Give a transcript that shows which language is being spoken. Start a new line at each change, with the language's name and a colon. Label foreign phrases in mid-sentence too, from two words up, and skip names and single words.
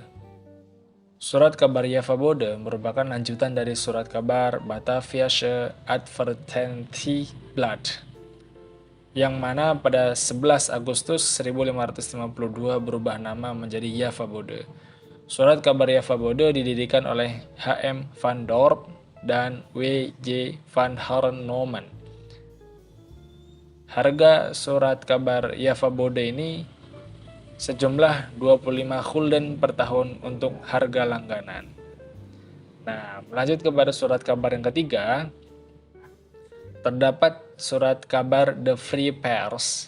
Indonesian: Surat kabar Java Bode merupakan lanjutan dari surat kabar Bataviasche Advertentieblad yang mana pada 11 Agustus 1552 berubah nama menjadi Java Bode. Surat kabar Java Bode didirikan oleh H.M. van Dorp dan W.J. van Harnomen. Harga surat kabar Java Bode ini sejumlah 25 gulden per tahun untuk harga langganan. Nah, lanjut kepada surat kabar yang ketiga, terdapat surat kabar The Free Pers.